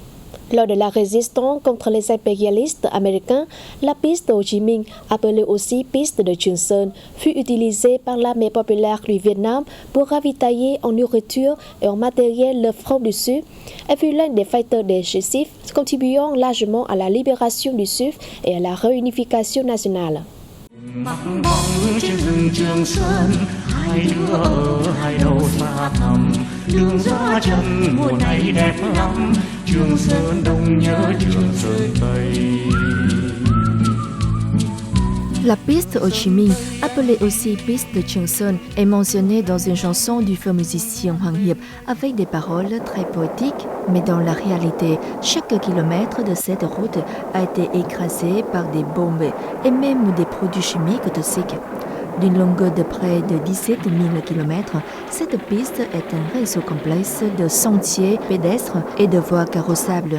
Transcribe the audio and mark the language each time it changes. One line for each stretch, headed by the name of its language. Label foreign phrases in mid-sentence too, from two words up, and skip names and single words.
French: Lors de la résistance contre les impérialistes américains, la piste de Ho Chi Minh, appelée aussi piste de Trường Sơn, fut utilisée par l'armée populaire du Vietnam pour ravitailler en nourriture et en matériel le front du Sud. Elle fut l'un des fighters décisifs, contribuant largement à la libération du Sud et à la réunification nationale.
Vietnamese: Mặc bóng trên rừng Trường Sơn, hai đứa ở hai đầu xa thẳm, đường gió chân mùa này đẹp lắm, Trường Sơn Đông nhớ Trường Sơn Tây.
French: La piste Ho Chi Minh, appelée aussi piste de Trường Sơn, est mentionnée dans une chanson du feu musicien Hoàng Hiệp avec des paroles très poétiques, mais dans la réalité, chaque kilomètre de cette route a été écrasé par des bombes et même des produits chimiques toxiques. D'une longueur de près de 17 000 km, cette piste est un réseau complexe de sentiers pédestres et de voies carrossables.